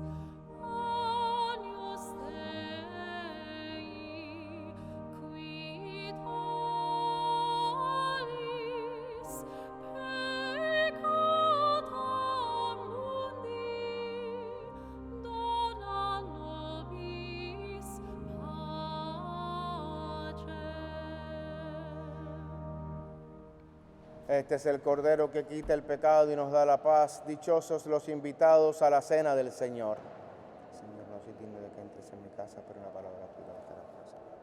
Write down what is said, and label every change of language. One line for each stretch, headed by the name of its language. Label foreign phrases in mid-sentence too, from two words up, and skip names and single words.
Latin: Agnus Dei, qui tollis peccata mundi, dona nobis pacem.
Spanish: Este es el Cordero que quita el pecado y nos da la paz. Dichosos los invitados a la cena del Señor. Señor, no soy digno de que entres en mi casa, pero una palabra tuya bastará para salvar.